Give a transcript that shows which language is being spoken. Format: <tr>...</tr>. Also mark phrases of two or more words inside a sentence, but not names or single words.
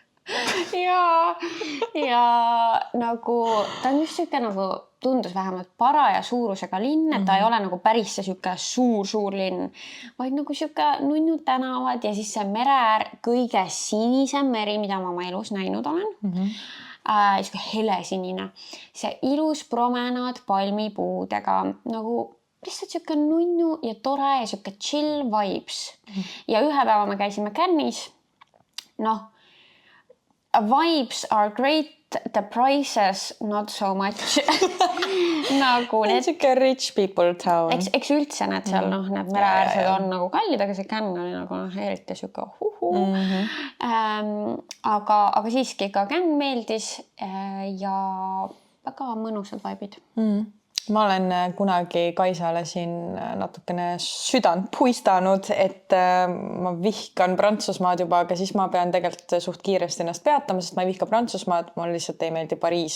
<et>ja nagu ta on just siuke nagu tundus vähemalt paraja suurusega linn, et ta ei ole nagu päris see siuke suur linn, vaid nagu siuke nunnud tänavad ja siis see mereäär, kõige sinisem meri, mida ma oma elus näinud olen. Siuke helesinine, see ilus promenaad palmipuudega, nagu lihtsalt siuke nunnu ja tore ja siuke</et> <en>chill vibes.</en> <et>Ja ühe päeva me käisime Cannes'is.</et> <en>Vibes are great, the prices not so much.</en> <et>nagu need... Siuke</et> <en>rich people town.</en> <et>Eks üldse need seal, need mereäärsed on nagu kallid, aga see Cannes oli nagu eriti siuke aga siiski ka Cannes meeldis ja väga mõnusad vibid. Ma olen kunagi Kaisale siin natukene südant puistanud, et ma vihkan Prantsusmaad juba, aga siis ma pean tegelikult suht kiiresti ennast peatama, sest ma ei vihka Prantsusmaad, mul lihtsalt ei meeldi Pariis.</et>